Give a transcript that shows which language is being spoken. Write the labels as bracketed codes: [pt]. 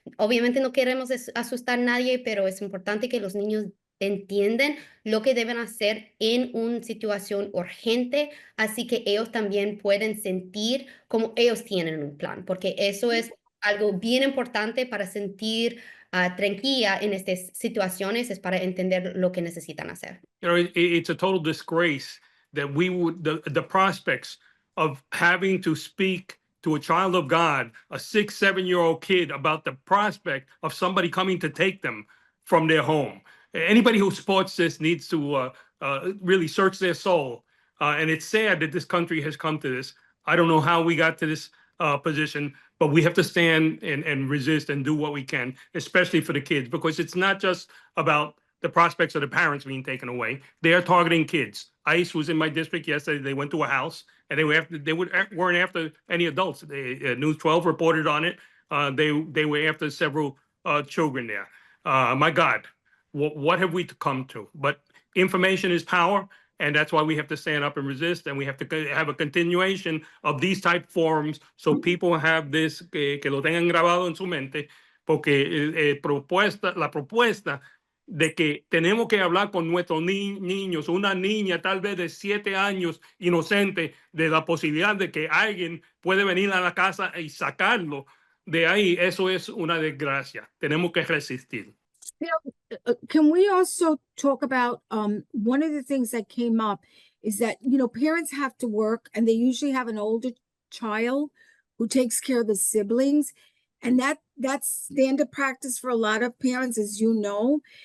[es] Obviamente no queremos asustar a nadie, pero es importante que los niños entiendan lo que deben hacer en una situación urgente, así que ellos también pueden sentir como ellos tienen un plan, porque eso es algo bien importante para sentir tranquila en estas situaciones, es para entender lo que necesitan hacer. [en] It's a total disgrace that we would, the prospects of having to speak to a child of God, a 6, 7-year-old kid, about the prospect of somebody coming to take them from their home. Anybody who supports this needs to really search their soul. And it's sad that this country has come to this. I don't know how we got to this position, but we have to stand and resist and do what we can, especially for the kids, because it's not just about the prospects of the parents being taken away. They are targeting kids. ICE was in my district yesterday. They went to a house and they weren't after any adults. News 12 reported on it. They were after several children there. My God, what have we come to? But information is power, and that's why we have to stand up and resist, and we have to have a continuation of these type forums so people have this, [es] que lo tengan grabado en su mente, porque la propuesta de que tenemos que hablar con nuestros niños, una niña tal vez de 7 años inocente, de la posibilidad de que alguien puede venir a la casa y sacarlo de ahí, eso es una desgracia. Tenemos que resistir. [en] Can we also talk about one of the things that came up is that, parents have to work and they usually have an older child who takes care of the siblings. And that's standard practice for a lot of parents, as you know.